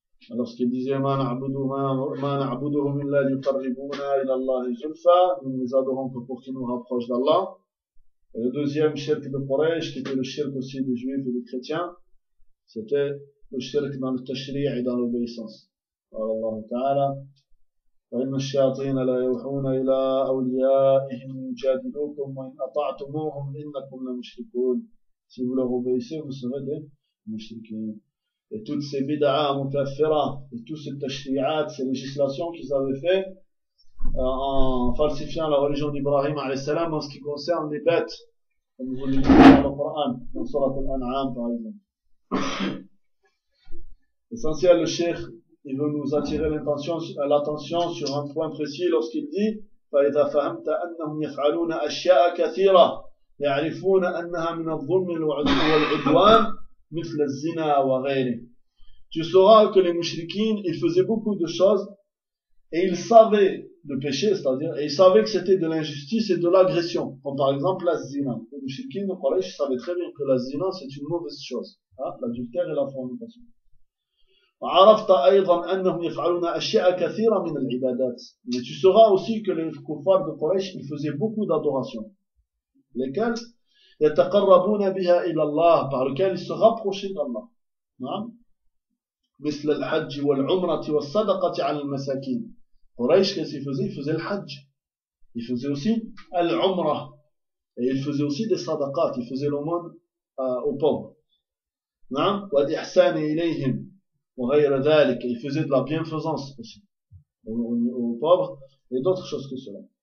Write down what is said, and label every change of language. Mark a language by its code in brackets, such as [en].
[fr] Lorsqu'ils disaient, [ar] ma na'buduhum illa yuqarribuna ila Allah zulfa, [fr] nous les adorons que pour qu'ils nous rapprochent d'Allah. Et le deuxième shirk de Quraysh, qui était le shirk aussi des juifs et des chrétiens, c'était le shirk dans le tashri' et dans l'obéissance. [ar] Allah ta'ala. وإن الشياطين لا يوحون إلى أوليائهم يجادلوكم وإن أطعتموهم إنكم لمشركون. [fr] Si vous leur obéissez, vous serez des mushrikines. et toutes ces bid'a mutaffira, et toutes ces tashri'at, ces législations qu'ils avaient faites, en falsifiant la religion d'Ibrahim alayhissalam en ce qui concerne les bêtes, comme vous le dites dans le Coran, dans Sourate Al-An'am par exemple. Essentiel, le cheikh, il veut nous attirer l'attention sur un point précis lorsqu'il dit: [ar] فَإِذَا فَهَمْتَ أَنَّهُمْ يَفْعَلُونَ أَشْيَاءَ كَثِيرَةً يَعْرِفُونَ أَنَّهَا مِنَ الظُّلْمِ وَالْعُدْوَانِ مِثْلَ الزِّنَا وَغَيْرِهِ. [fr] Tu sauras que les mushrikines, ils faisaient beaucoup de choses, et ils savaient le péché, c'est-à-dire, et ils savaient que c'était de l'injustice et de l'agression, comme par exemple la zina. Les mushrikines, le Quraysh, savaient très bien que la zina, c'est une mauvaise chose, hein, l'adultère et la fornication. [ar] عرفت ايضا انهم يفعلون اشياء كثيره من العبادات. [fr] Mais tu sauras aussi que les kuffar de Quraysh, ils faisaient beaucoup d'adorations. Lesquelles? [ar] يتقربون بها الى الله, [fr] par lequel ils se rapprochaient d'Allah. Non? [ar] مثل الحج والعمرة والصدقة على المساكين. [fr] Quraysh, qu'est-ce qu'ils faisaient? Ils faisaient le hajj. Ils faisaient aussi al-umra. Et ils faisaient aussi des sadaqat. Ils faisaient l'aumône, aux pauvres. [ar] Non? والإحسان إليهم. [fr] Il faisait de la bienfaisance aussi aux pauvres et d'autres choses que cela.